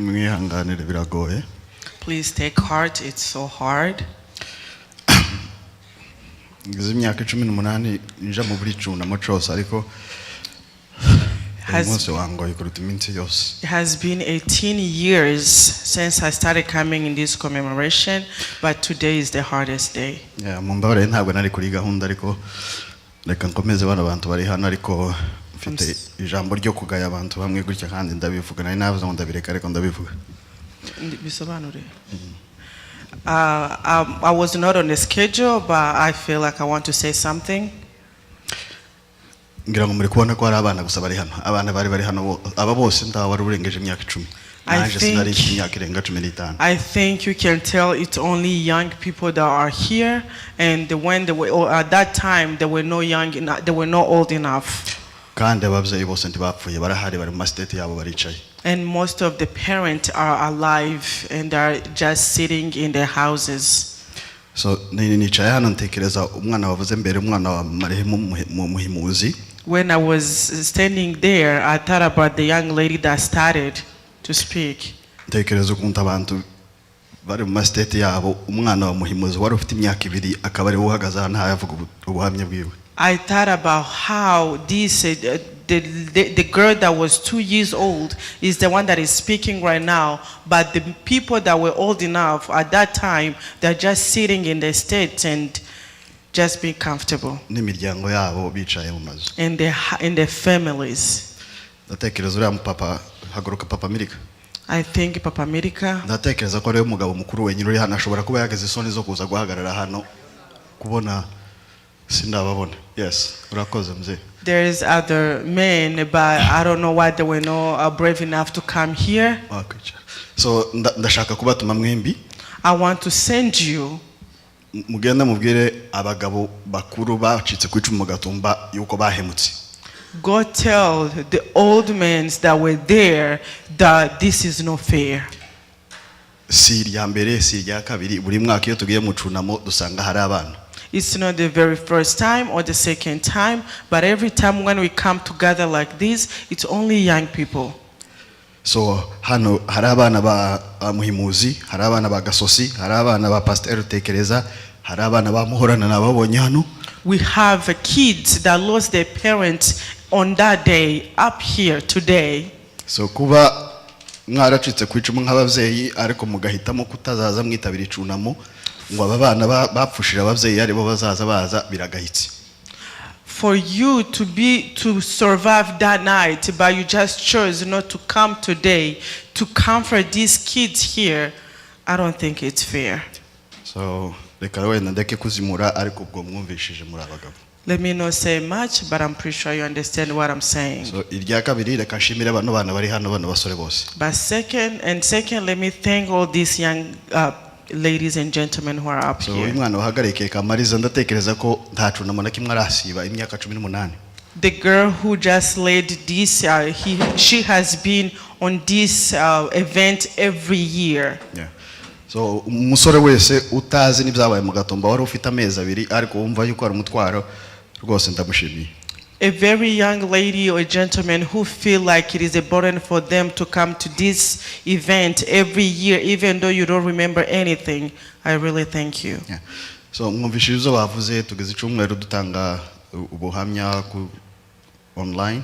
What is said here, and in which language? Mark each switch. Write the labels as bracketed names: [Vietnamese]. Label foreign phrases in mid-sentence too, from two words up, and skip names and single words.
[Rundi] munyihanganire biragoye. [English] Please take heart, it's so hard. [Rundi] Ngize imyaka 18 nja mu buri cunamo cose ariko umunsi wangoye kuruta iminsi yose. [English] It has been 18 years since I started coming in this commemoration, but today is the hardest day. Yeah, [Rundi] mumbabare ntabwo nari kuri gahunda ariko reka nkomeze bano bantu bari hano ariko mfite ijambo ryo kugaya abantu bamwe gutya kandi ndabivuga nari navuze ngo ndabireka ariko ndabivuga. Bisobanure. [English] I was not on the schedule, but I feel like I want to say something. [Rundi] Ngira ngo muri kubona ko hari abana gusa bari hano. Abana bari hano aba bose ndawari urengeje imyaka 10. [English] I think you can tell it's only young people that are here, and when they were at that time they were not young enough, they were not old enough. [Rundi] Kandi abavyeyi bose ntibapfuye barahari bari mu state yabo baricaye. [English] And most of the parents are alive and are just sitting in their houses. [Rundi] So nicaye hano ntekereza umwana wavuze mbere umwana wa marehemu muhimuzi. [English] When I was standing there, I thought about the young lady that started to speak. [Rundi] Ntekereza ukuntu abantu bari mu state yabo umwana wa muhimuzi wari ufite imyaka 2 akaba ari uhagaze hano yavuga ubuhamya bwiwe. [English] I thought about how this the girl that was 2 years old is the one that is speaking right now, but the people that were old enough at that time, they're just sitting in the states and just being comfortable. [Rundi] N'imiryango yabo bicaye mu mazu. [English] In their families. [Rundi] Ndatekereza uriya papa haguruka Papa America. [English] I think Papa America. [Rundi] Ndatekereza ko rero umugabo mukuru wenyine uri hano ashobora kuba yageze isoni zo kuza guhagarara hano kubona sindababona. Yes, urakoze mzee. [English] There is other men, but I don't know why they were not brave enough to come here. [Rundi] Okay. So ndashaka kubatuma mwembi. [English] I want to send you. [Rundi] Mugenda mubwire abagabo bakuru bacitse ku icumu Gatumba yuko bahemutse. [English] Go tell the old men that were there that this is not fair. [Rundi] Si irya mbere si irya kabiri buri mwaka iyo tugiye mu cunamo dusanga hari abana. [English] It's not the very first time or the second time, but every time when we come together like this, it's only young people. [Rundi] So hano hari abana ba muhimuzi, hari abana ba gasosi, hari abana ba Pastor Tekereza, hari abana ba muhorana nababonye hano. [English] We have kids that lost their parents on that day up here today. [Rundi] So kuba mwaracitse ku icumu nk'abavyeyi ariko mugahitamo kutazaza mwitabira icunamo ngo abana bapfushira abavyeyi ari bo bazaza baza biragahitse. [English] For you to survive that night, but you just chose not to come today to comfort these kids here, I don't think it's fair. [Rundi] So reka wenda ndeke kuzimura ariko ubwo mwumvishije muri abagabo. [English] Let me not say much, but I'm pretty sure you understand what I'm saying. [Rundi] So irya kabiri reka nshimire abantu bana bari hano bano basore bose. [English] But second, let me thank all these young ladies and gentlemen who are up so here. [Rundi] umwana wahagarike Kamariza ndatekereza ko ntacunamo na kimwe arasiba imyaka 18. [English] The girl who just led this, she has been on this event every year. Yeah. [Rundi] So umusore wese utazi n'ibyabaye mu Gatumba wari ufite amezi 2 ariko wumva yuko ari umutwaro rwose ndamushimiye. [English] A very young lady or a gentleman who feel like it is a burden for them to come to this event every year, even though you don't remember anything, I really thank you. [Rundi] Yeah. So mwumvishirizo bavuze tugeze icumweru dutanga ubuhamya ku online.